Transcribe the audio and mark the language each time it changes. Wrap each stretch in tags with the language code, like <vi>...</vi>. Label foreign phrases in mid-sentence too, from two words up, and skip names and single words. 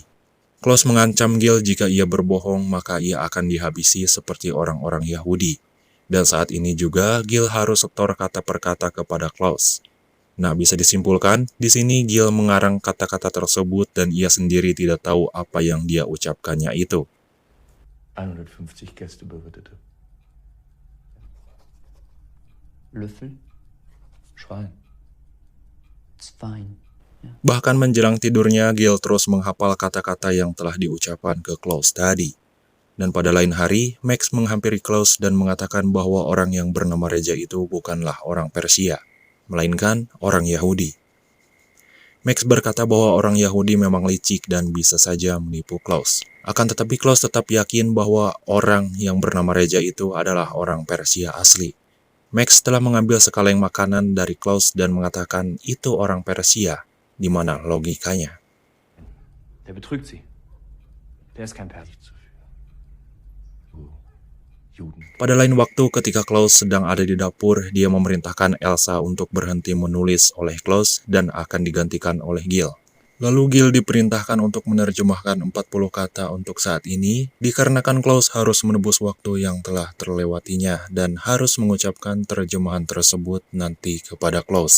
<id>Klaus mengancam Gil jika ia berbohong, maka ia akan dihabisi seperti orang-orang Yahudi. Dan saat ini juga Gil harus setor kata per kata kepada Klaus. Nah, bisa disimpulkan, di sini Gil mengarang kata-kata tersebut dan ia sendiri tidak tahu apa yang dia ucapkannya itu.</id> <de>150 Gäste bewirtete. Löffel? Schwein. Zwein. Ja.</de> <id>Bahkan menjelang tidurnya, Gil terus menghafal kata-kata yang telah diucapkan ke Klaus tadi. Dan pada lain hari, Max menghampiri Klaus dan mengatakan bahwa orang yang bernama Reza itu bukanlah orang Persia, melainkan orang Yahudi. Max berkata bahwa orang Yahudi memang licik dan bisa saja menipu Klaus. Akan tetapi Klaus tetap yakin bahwa orang yang bernama Reja itu adalah orang Persia asli. Max telah mengambil sekaleng makanan dari Klaus dan mengatakan itu orang Persia, di mana logikanya.</id> <de>Der betrügt sie. Der ist kein Perser. Juden.</de> <id>Pada lain waktu ketika Klaus sedang ada di dapur, dia memerintahkan Elsa untuk berhenti menulis oleh Klaus dan akan digantikan oleh Gil. Lalu Gil diperintahkan untuk menerjemahkan 40 kata untuk saat ini, dikarenakan Klaus harus menebus waktu yang telah terlewatinya dan harus mengucapkan terjemahan tersebut nanti kepada Klaus.</id>